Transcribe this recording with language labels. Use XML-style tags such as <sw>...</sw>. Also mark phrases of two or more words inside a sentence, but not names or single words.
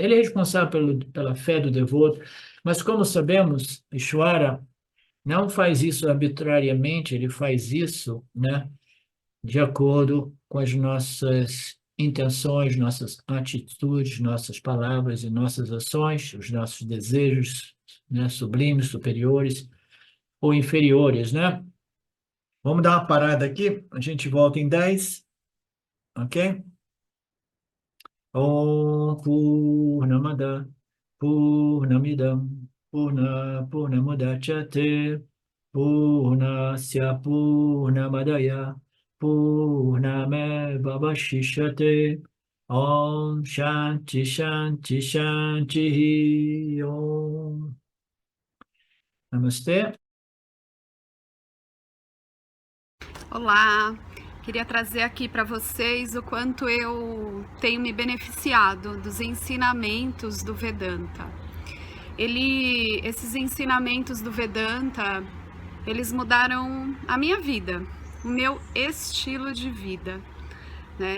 <pt>Ele é responsável pela fé do devoto, mas como sabemos, Ishwara não faz isso arbitrariamente, ele faz isso, né, de acordo com as nossas intenções, nossas atitudes, nossas palavras e nossas ações, os nossos desejos, né, sublimes, superiores ou inferiores, né? Vamos dar uma parada aqui, a gente volta em 10, ok?</pt> <sa>Om Purnamada Purnamidam Purnamudachyate Purnasya Purnamadaya Purnameva Vashishyate Om Shanti Shanti Shanti Om Namastê.</sa> <pt>Olá, queria trazer aqui para vocês o quanto eu tenho me beneficiado dos ensinamentos do Vedanta. Esses ensinamentos do Vedanta, eles mudaram a minha vida, o meu estilo de vida, né?</pt>